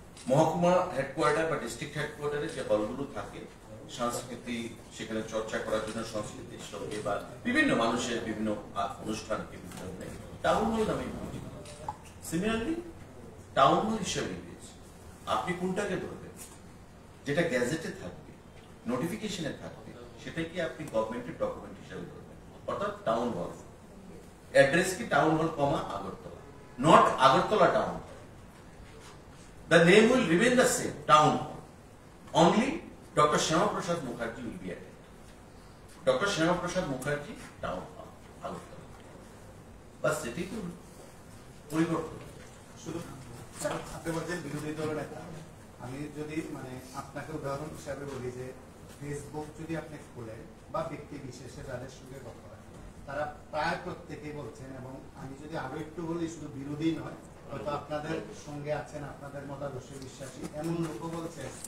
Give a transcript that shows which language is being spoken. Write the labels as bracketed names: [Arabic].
[Bangla] মহকুমা হেডকোয়ার্টার বা ডিস্ট্রিক্ট হেডকোয়ার্টারে যে হলগুলো থাকে সংস্কৃতি সেখানে চর্চা করার জন্য, সংস্কৃতির সঙ্গে বা বিভিন্ন মানুষের বিভিন্ন অনুষ্ঠানকে টাউন হল নামে সিমিলারলি টাউন হল হিসেবে আপনি কোনটাকে ধরবেন? যেটা গ্যাজেটে থাকবে, নোটিফিকেশনে থাকবে, সেটাই কি আপনি গভর্নমেন্টের ডকুমেন্ট হিসেবে ধরবেন? অর্থাৎ টাউন হল অ্যাড্রেস কি town hall comma Agartala, not Agartala town. [English] The name will remain the same, town hall. Only Dr. Syama Prasad Mukherjee will be added. Dr. Syama Prasad Mukherjee, town hall, Agartala. [Bangla] বাস এটাই তো পরিবর্তন। শুধু আপনি বলছেন বিরোধী দল নেতা, আমি যদি মানে আপনাকে উদাহরণ হিসাবে বলি যে ফেসবুক যদি আপনি খোলেন বা ব্যক্তি বিশেষে যাদের সঙ্গে কথা হয় তারা প্রায় প্রত্যেকেই বলছেন, এবং আমি যদি আরো একটু বলি শুধু বিরোধী নয়, হয়তো আপনাদের সঙ্গে আছেন, আপনাদের মতাদর্শে বিশ্বাসী এমন লোকও বলছে